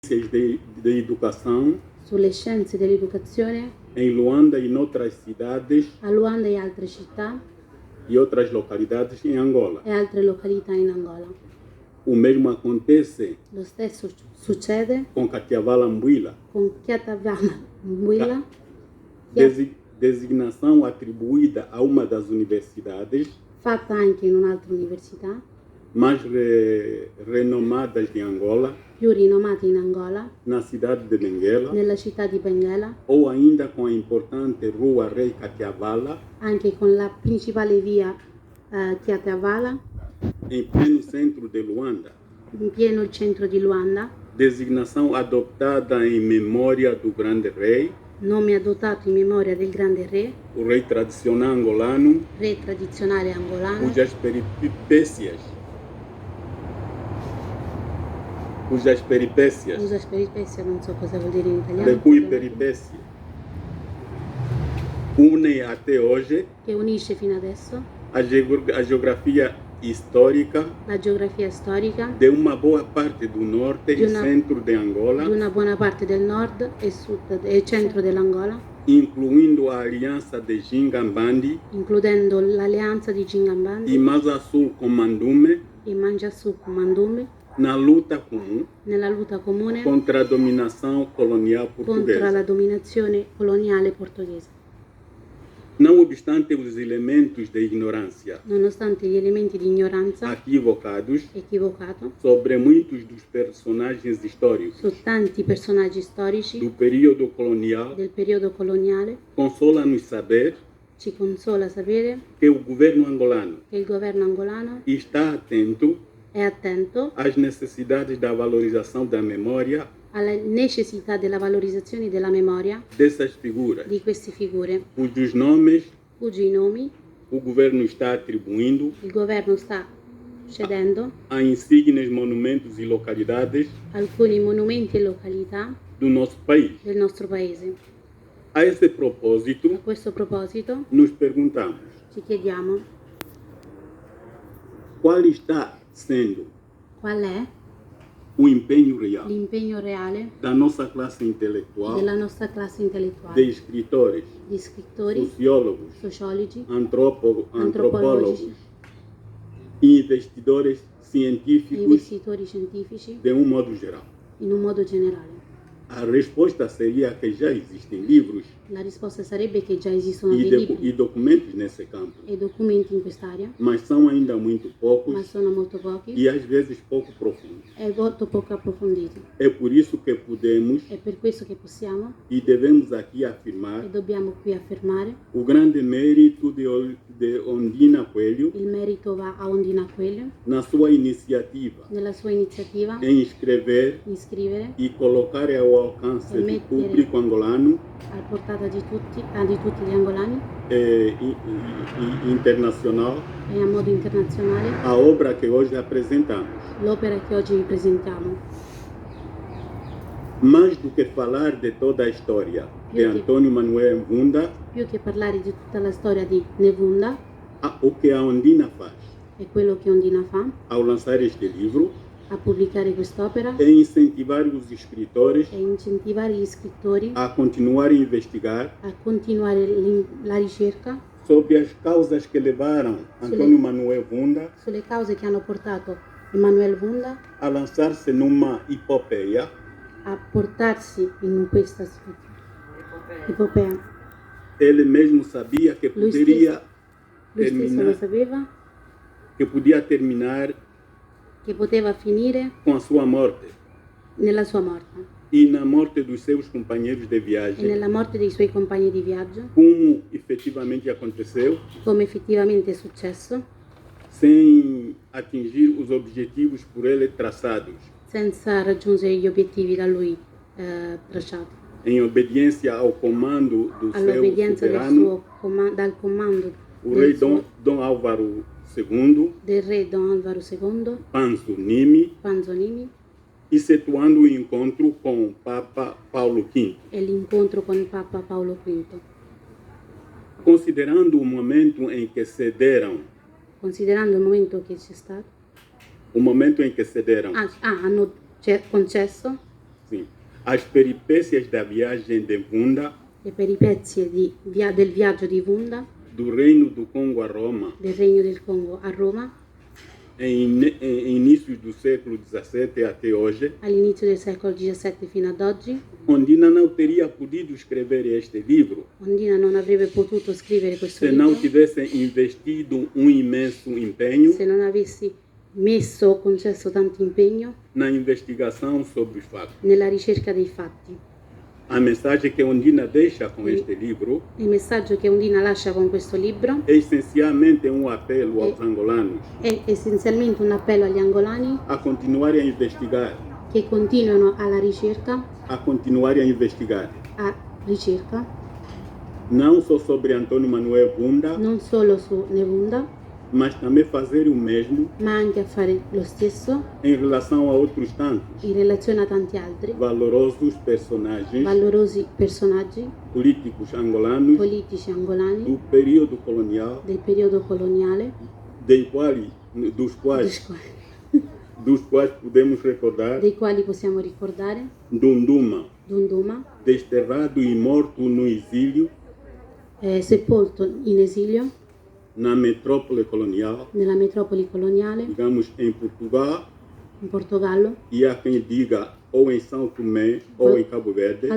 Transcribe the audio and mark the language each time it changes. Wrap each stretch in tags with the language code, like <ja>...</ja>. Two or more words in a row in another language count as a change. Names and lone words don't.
<pt>de educação</pt> <it>sulle scienze dell'educazione</it> <pt>em Luanda e outras cidades</pt> <it>a Luanda e altre città</it> <pt>e outras localidades em Angola.</pt> <it>e altre località in Angola.</it> <pt>O mesmo acontece</pt> <it>Lo stesso succede</it> <pt>com Katiavala Mbuila,</pt> <it>con Kyatavala Mbuila,</it> <pt>designação atribuída a uma das universidades</pt> <it>fatta anche in un'altra università,</it> <pt>mais renomadas de Angola,</pt> <it>più rinomata in Angola,</it> <pt>na cidade de Benguela,</pt> <it>nella città di Benguela,</it> <pt>ou ainda com a importante rua Rei Katiavala,</pt> <it>anche con la principale via Kyatavala,</it> <pt>em pleno centro de Luanda.</pt> <it>in pieno il centro di Luanda,</it> <pt>Designação adoptada em memória do grande rei,</pt> <it>nome adottato in memoria del grande re,</it> <pt>o rei tradicional angolano,</pt> <it>re tradizionale angolano,</it> <pt>cujas peripécias</pt> <it>usa peripezia, non so cosa vuol dire in italiano, le cui</it> <pt>peripécias unem até hoje</pt> <it>che unisce fino adesso</it> <pt>a geografia histórica</pt> <it>la geografia storica</it> <pt>de uma boa parte do norte De e</pt> <it>una-</it> <pt>centro de Angola,</pt> <it>di una buona parte del nord e sud e centro dell'Angola,</it> <pt>incluindo a aliança de Gingambandi</pt> <it>includendo l'alleanza di e Gingambandi</it> <pt>mais a sul com Mandume,</pt> <it>e Mangiasù con Mandume</it> <pt>na luta comum</pt> <it>nella lotta comune</it> <pt>contra a dominação colonial</pt> <it>contro</it> <pt>portuguesa.</pt> <it>la dominazione coloniale portoghese.</it> <pt>Não obstante os elementos de ignorância</pt> <it>Nonostante gli elementi di ignoranza</it> <pt>equivocados</pt> <it>equivocato</it> <pt>sobre muitos dos personagens históricos</pt> <it>su tanti personaggi storici</it> <pt>do período colonial,</pt> <it>del periodo coloniale,</it> <pt>consola-nos saber</pt> <it>ci consola sapere</it> <pt>que o governo angolano</pt> <it>che il governo angolano</it> <pt>está atento</pt> <it>è attento</it> <pt>às necessidades da valorização da memória</pt> <it>alla necessità della valorizzazione della memoria</it> <pt>dessas figuras,</pt> <it>di queste figure,</it> <pt>cujos nomes</pt> <it>cui nomi</it> <pt>o governo está atribuindo</pt> <it>il governo sta cedendo</it> <pt>a insígnias, monumentos e localidades</pt> <it>alcuni monumenti e località</it> <pt>do nosso país.</pt> <it>del nostro paese.</it> <pt>A esse</pt> <it>A</it> <pt>propósito,</pt> <it>questo proposito</it> <pt>nos perguntamos</pt> <it>ci chiediamo</it> <pt>qual está sendo</pt> <it>qual è</it> <pt>o empenho real</pt> <it>l'impegno reale</it> <pt>da nossa classe intelectual,</pt> <it>della nostra classe</it> <pt>de</pt> <it>intellettuale,</it> <pt>escritores,</pt> <it>di scrittori,</it> <pt>sociólogos,</pt> <it>sociologi,</it> <pt>antropólogos e investidores</pt> <it>e</it> <pt>científicos</pt> <it>investitori scientifici</it> <pt>de um modo geral.</pt> <it>in un modo generale.</it> <pt>A resposta seria que já existem livros</pt> <it>La risposta sarebbe che già esistono</it> <pt>e,</pt> <it>dei libri</it> <pt>e documentos nesse campo,</pt> <it>e documenti in quest'area,</it> <pt>mas são ainda muito</pt> <it>ma</it> <pt>poucos</pt> <it>sono molto pochi</it> <pt>e às vezes pouco profundos.</pt> <it>e molto poco approfonditi.</it> <pt>É por isso que podemos</pt> <it>È per questo che possiamo</it> <pt>e devemos aqui</pt> <it>e</it> <pt>afirmar</pt> <it>dobbiamo qui affermare</it> <pt>o grande mérito de Ondina Coelho</pt> <it>il merito va a Ondina Coelho</it> <pt>na sua iniciativa</pt> <it>nella sua iniziativa</it> <pt>em escrever</pt> <it>di scrivere</it> <pt>e colocar ao alcance</pt> <it>E</it> <pt>do</pt> <it>mettere-</it> <pt>público angolano</pt> <it>a portata di tutti gli angolani</it> <pt>e internacional</pt> <it>e a modo internazionale</it> <pt>a obra que hoje apresentamos.</pt> <it>l'opera che oggi vi presentiamo.</it> <pt>Mais do que falar de toda a história de Antônio Manuel Mvunda,</pt> <it>Più che parlare di tutta la storia di Nevunda</it> <pt>o que a Ondina faz</pt> <it>e quello che Ondina fa</it> <pt>ao lançar este livro</pt> <it>a pubblicare quest'opera</it> <pt>é incentivar os escritores</pt> <it>e incentivare gli scrittori</it> <pt>a continuar a investigar</pt> <it>a continuare la ricerca</it> <pt>sobre as causas que levaram Antônio Manuel Mvunda</pt> <it>sulle cause che hanno portato Emanuele Vunda</it> <pt>a lançar-se numa epopeia</pt> <it>a portarsi in questa epopea.</it> <pt>ele mesmo sabia que</pt> <it>Lui</it> <pt>poderia</pt> <it>stesso lo sapeva</it> <pt>que podia terminar</pt> <it>che poteva finire</it> <pt>com a sua morte</pt> <it>nella sua morte</it> <pt>e na morte dos seus companheiros de</pt> <it>e</it> <pt>viagem,</pt> <it>nella morte dei suoi compagni di viaggio,</it> <pt>como efetivamente aconteceu,</pt> <it>come effettivamente è successo,</it> <pt>sem atingir os objetivos por ele traçados,</pt> <it>senza raggiungere gli obiettivi da lui tracciati,</it> <pt>em obediência ao comando do seu</pt> <it>all'obbedienza</it> <pt>soberano,</pt> <it>dal comando</it> <pt>o rei</pt> <it>del,</it> <pt>Dom Álvaro II,</pt> <it>del re Don Alvaro II,</it> <pt>Panzo Nimi,</pt> <it>Panzolini,</it> <pt>excetuando o encontro com o Papa Paulo V.</pt> <it>e l'incontro con il Papa Paolo V.</it> <pt>Considerando o momento em que cederam,</pt> <it>Considerando il momento che c'è stato,</it> <pt>o momento em que cederam</pt> <it>hanno concesso</it> <pt>Sim. As peripécias da viagem de Vunda,</pt> <it>le peripezie del viaggio di Vunda,</it> <pt>do Reino do Congo a Roma,</pt> <it>del Regno del Congo a Roma,</it> <pt>em inícios do século XVII até hoje,</pt> <it>all'inizio del secolo XVII fino ad oggi.</it> <pt>Ondina não teria podido escrever este livro</pt> <it>Ondina non avrebbe potuto scrivere questo</it> <pt>se</pt> <it>libro</it> <pt>não tivesse investido um imenso empenho</pt> <it>se non avessi messo o concesso tanto impegno</it> <pt>na investigação sobre os fatos.</pt> <it>nella ricerca dei fatti.</it> <pt>A mensagem que Ondina deixa com este livro</pt> <it>Il messaggio che Ondina lascia con questo libro</it> <pt>é essencialmente um apelo aos angolanos</pt> <it>è essenzialmente un appello agli angolani</it> <pt>a continuarem a investigar,</pt> <it>che continuano alla ricerca,</it> <pt>a continuarem a investigar, não só sobre Antônio Manuel Vunda,</pt> <it>non solo su Nevunda,</it> <pt>mas também fazer o mesmo</pt> <it>ma anche a fare lo stesso</it> <pt>em relação a outros tantos</pt> <it>in relazione a tanti altri</it> <pt>valorosos personagens</pt> <it>valorosi personaggi</it> <pt>políticos angolanos</pt> <it>politici angolani</it> <pt>do período colonial,</pt> <it>del periodo coloniale,</it> <pt>dos quais podemos recordar</pt> <it>dei quali possiamo ricordare</it> <pt>Dunduma,</pt> <it>Dunduma,</it> <pt>desterrado e morto no exílio</pt> <it>sepolto in esilio</it> <pt>na metrópole colonial,</pt> <it>nella metropoli coloniale</it> <pt>digamos em Portugal,</pt> <it>in Portogallo,</it> <pt>e há quem diga ou em São Tomé ou em Cabo Verde,</pt>